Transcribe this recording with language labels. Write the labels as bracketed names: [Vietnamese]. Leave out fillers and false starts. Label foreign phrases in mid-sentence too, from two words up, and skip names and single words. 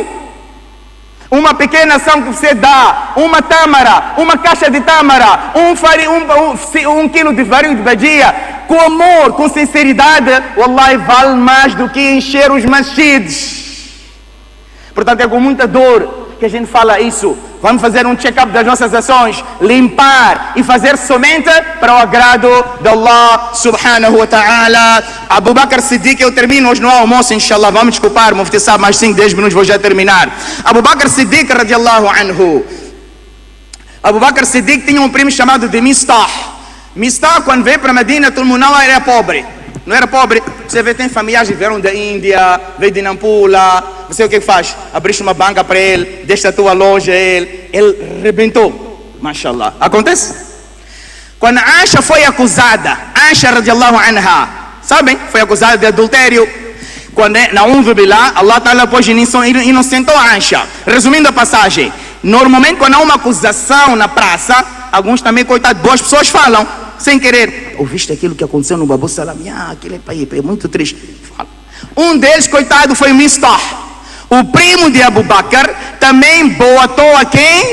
[Portuguese] Uma pequena ação que você dá, uma tâmara, uma caixa de tâmara, um quilo de farinha de badia, com amor, com sinceridade, wallahi, vale mais do que encher os masjids. Portanto, é com muita dor que a gente fala isso. Vamos fazer um check-up das nossas ações, limpar e fazer somente para o agrado de [Arabic] الله سبحانه وتعالى. [Portuguese] Abu Bakr Siddiq, eu termino hoje no almoço, inshallah, vamos desculpar, Mufti sabe, mais 5, 10 minutos vou já terminar. [Arabic] أبو بكر صديق رضي الله عنه. [Portuguese] Abu Bakr Siddiq tinha um primo chamado de Mistah. Mistah, quando veio para Medina, todo mundo não era pobre. Não era pobre. Você vê, tem familiares que vieram da Índia, veio de Nampula. Você o que faz? Abriste uma banca para ele, deixa a tua loja a ele. Ele rebentou. Mashallah. Acontece? Quando Aisha foi acusada, [Arabic] عائشة رضي الله عنها, [Portuguese] sabem? Foi acusada de adultério. Quando [Arabic] نعوذ بالله, الله تعالى [Portuguese] pôs inocentou Aisha. Resumindo a passagem, normalmente quando há uma acusação na praça, alguns também, coitados, boas pessoas falam, sem querer, ouviste aquilo que aconteceu no Babu Salam? Aquilo é muito triste. Fala. Um deles, coitado, foi o Mistah. O primo de Abu Bakr também boatou a quem?